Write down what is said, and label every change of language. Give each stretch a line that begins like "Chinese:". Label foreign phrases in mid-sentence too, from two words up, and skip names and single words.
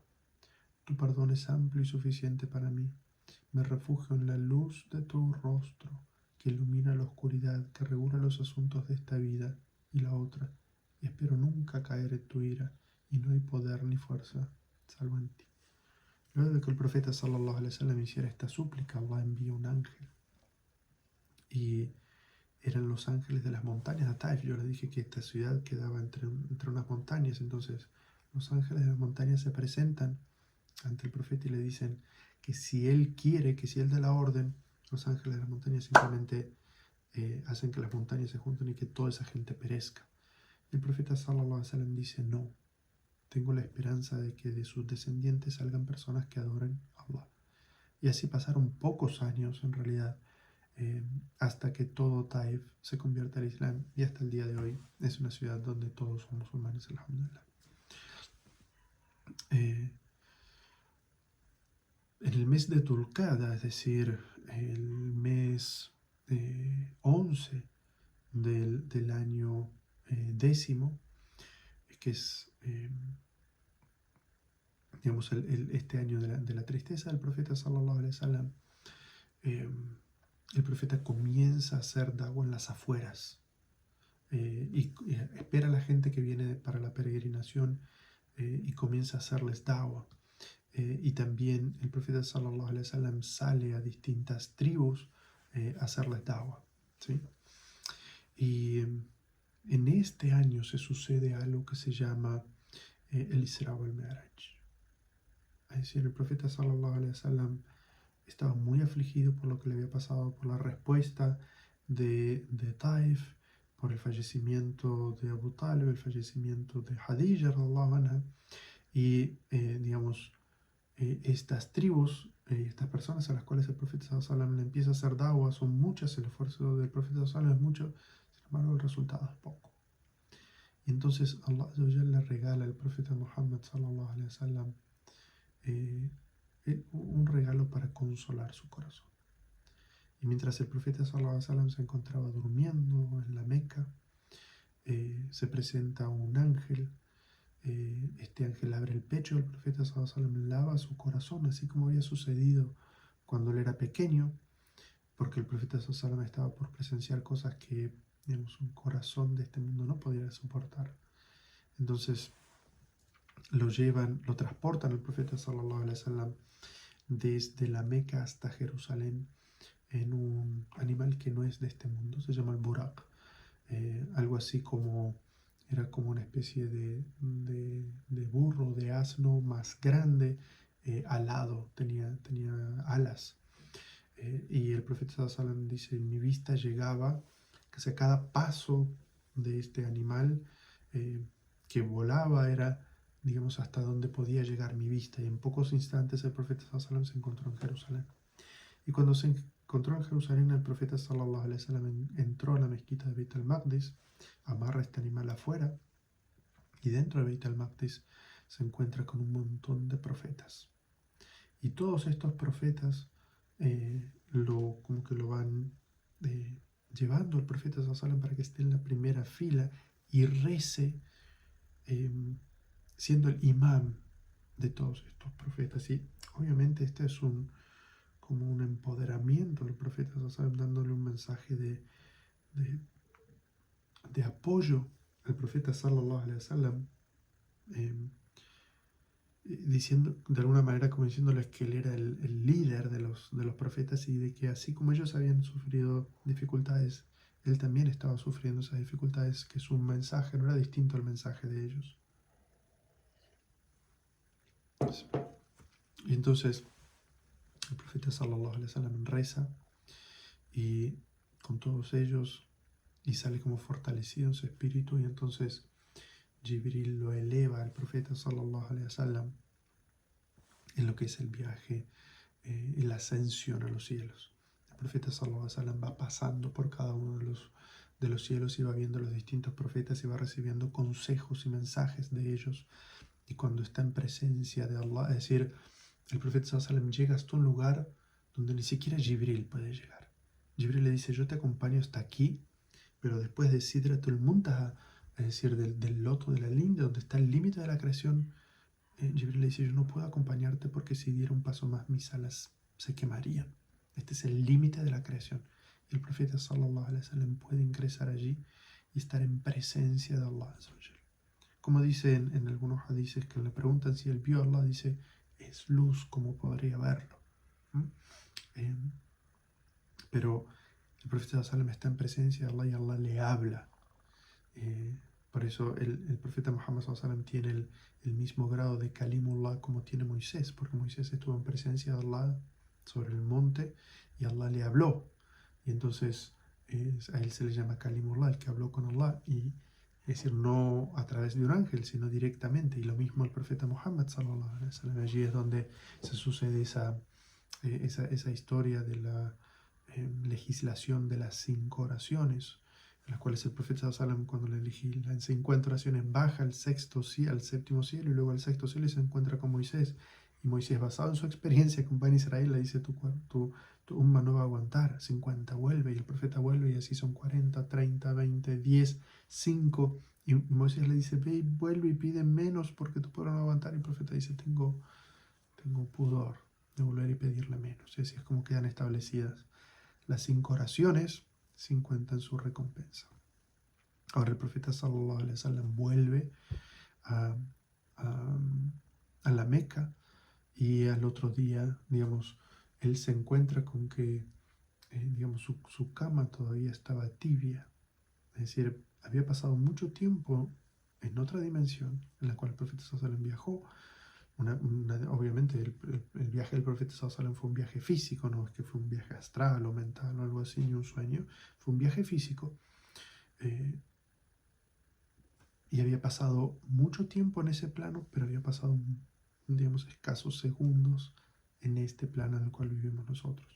Spanish: Tu perdón es amplio y suficiente para mí. Me refugio en la luz de tu rostro, que ilumina la oscuridad, que regula los asuntos de esta vida y la otra, y espero nunca caer en tu ira, y no hay poder ni fuerza salvo en ti. Luego de que el profeta
Arabic: صلى الله عليه وسلم
Spanish: hiciera esta súplica, Allah envía un ángel, y eran los ángeles de las montañas de Taif. Yo les dije que esta ciudad quedaba entre unas montañas. Entonces los ángeles de las montañas se presentan ante el profeta y le dicen que si él quiere, que si él da la orden, los ángeles de las montañas simplemente hacen que las montañas se junten y que toda esa gente perezca. El profeta
Arabic: صلى الله عليه وسلم
Spanish: dice: no, tengo la esperanza de que de sus descendientes salgan personas que adoren a Allah. Y así pasaron pocos años en realidad, hasta que todo Taif se convierte al Islam, y hasta el día de hoy es una ciudad donde todos son musulmanes, alhamdulillah. En el mes de Tulqada, es decir, el mes 11 del año 10, que es digamos este año de la tristeza del profeta
Arabic: صلى الله عليه وسلم,
Spanish: eh, el profeta comienza a hacer da'wah en las afueras y espera a la gente que viene para la peregrinación y comienza a hacerles da'wah. Y también el profeta
Arabic: صلى الله عليه وسلم
Spanish: sale a distintas tribus a hacerles da'wah, ¿sí? Y en este año se sucede algo que se llama el Isra wal Mi'raj. Es decir, el profeta
Arabic: صلى الله عليه وسلم
Spanish: estaba muy afligido por lo que le había pasado, por la respuesta de Taif, por el fallecimiento de Abu Talib, el fallecimiento de Khadija
Arabic: رضي الله عنها,
Spanish: y digamos, estas tribus, estas personas a las cuales el profeta
Arabic: صلى الله عليه وسلم
Spanish: le empieza a hacer da'wah, son muchas, el esfuerzo del profeta
Arabic: صلى الله عليه وسلم
Spanish: es mucho, sin embargo el resultado es poco. Y entonces Allah
Arabic: عز وجل
Spanish: le regala al profeta Muhammad
Arabic: صلى الله عليه وسلم
Spanish: un regalo para consolar su corazón. Y mientras el profeta
Arabic: صلى الله عليه وسلم
Spanish: se encontraba durmiendo en la Meca, se presenta un ángel. Este ángel abre el pecho del profeta
Arabic: صلى الله عليه وسلم,
Spanish: lava su corazón, así como había sucedido cuando él era pequeño, porque el profeta
Arabic: صلى الله عليه وسلم
Spanish: estaba por presenciar cosas que, digamos, un corazón de este mundo no podía soportar. Entonces lo transportan al profeta
Arabic: صلى الله عليه وسلم
Spanish: desde la Meca hasta Jerusalén en un animal que no es de este mundo, se llama el Buraq, algo así como, era como una especie de burro, de asno más grande, alado, tenía alas. Y el profeta
Arabic: صلى الله عليه وسلم
Spanish: dice, mi vista llegaba, que cada paso de este animal que volaba era, digamos, hasta donde podía llegar mi vista. Y en pocos instantes el profeta
Arabic: صلى الله عليه وسلم
Spanish: se encontró en Jerusalén. Y cuando se encontró en Jerusalén, el profeta
Arabic: صلى الله عليه وسلم
Spanish: entró a la mezquita de Beit al-Maqdis, amarra este animal afuera, y dentro de Beit al-Maqdis se encuentra con un montón de profetas. Y todos estos profetas como que lo van llevando al profeta
Arabic: صلى الله عليه وسلم
Spanish: para que esté en la primera fila y rece, siendo el imam de todos estos profetas. Y obviamente este es como un empoderamiento del profeta
Arabic: صلى الله عليه وسلم,
Spanish: dándole un mensaje de apoyo al profeta
Arabic: صلى الله عليه وسلم,
Spanish: diciendo de alguna manera, como diciéndoles que él era el líder de los profetas, y de que así como ellos habían sufrido dificultades, él también estaba sufriendo esas dificultades, que su mensaje no era distinto al mensaje de ellos. Y entonces el profeta
Arabic: صلى الله عليه وسلم
Spanish: reza y con todos ellos, y sale como fortalecido en su espíritu, y entonces Jibril lo eleva al profeta
Arabic: صلى الله عليه وسلم
Spanish: en lo que es el viaje y la ascensión a los cielos. El profeta
Arabic: صلى الله عليه وسلم
Spanish: va pasando por cada uno de los cielos y va viendo los distintos profetas y va recibiendo consejos y mensajes de ellos. Y cuando está en presencia de Allah, es decir, el profeta
Arabic: صلى الله عليه وسلم
Spanish: llega hasta un lugar donde ni siquiera Jibril puede llegar. Jibril le dice, yo te acompaño hasta aquí, pero después de Sidratul Muntaha, es decir, del loto de la linde, donde está el límite de la creación, Jibril le dice, yo no puedo acompañarte porque si diera un paso más mis alas se quemarían. Este es el límite de la creación. Y el profeta
Arabic: صلى الله عليه وسلم
Spanish: puede ingresar allí y estar en presencia de Allah. Como dice en algunos hadices, que le preguntan si él vio a Allah, dice, es luz, ¿cómo podría verlo? Pero el profeta
Arabic: صلى الله عليه وسلم
Spanish: está en presencia de Allah y Allah le habla. Por eso el profeta Muhammad
Arabic: صلى الله عليه وسلم
Spanish: tiene el mismo grado de Kalimullah como tiene Moisés, porque Moisés estuvo en presencia de Allah sobre el monte y Allah le habló. Y entonces a él se le llama Kalimullah, el que habló con Allah, y es decir, no a través de un ángel, sino directamente. Y lo mismo el profeta Muhammad
Arabic: صلى الله عليه وسلم.
Spanish: Allí es donde se sucede esa historia de la legislación de las 5 oraciones, en las cuales el profeta
Arabic: صلى الله عليه وسلم,
Spanish: cuando le legisla 50 oraciones, baja al séptimo cielo, y luego al sexto cielo, y se encuentra con Moisés. Y Moisés, basado en su experiencia con Bani Israel, le dice, tu umma no va a aguantar, 50 vuelve, y el profeta vuelve, y así son 40, 30, 20, 10, 5, y Moisés le dice, ve y vuelve y pide menos porque tu pueblo no va a aguantar, y el profeta dice, tengo pudor devolver y pedirle menos. Y así es como quedan establecidas las 5 oraciones, 50 en su recompensa. Ahora el profeta
Arabic: صلى الله عليه وسلم
Spanish: vuelve a, a, a la Meca y al otro día, digamos, él se encuentra con que, digamos, su cama todavía estaba tibia. Es decir, había pasado mucho tiempo en otra dimensión en la cual el profeta
Arabic: صلى الله عليه وسلم
Spanish: viajó. Obviamente el viaje del profeta
Arabic: صلى الله عليه وسلم
Spanish: fue un viaje físico, no es que fue un viaje astral o mental o algo así, ni un sueño, fue un viaje físico. Y había pasado mucho tiempo en ese plano, pero había pasado, digamos, escasos segundos en este plano en el cual vivimos nosotros.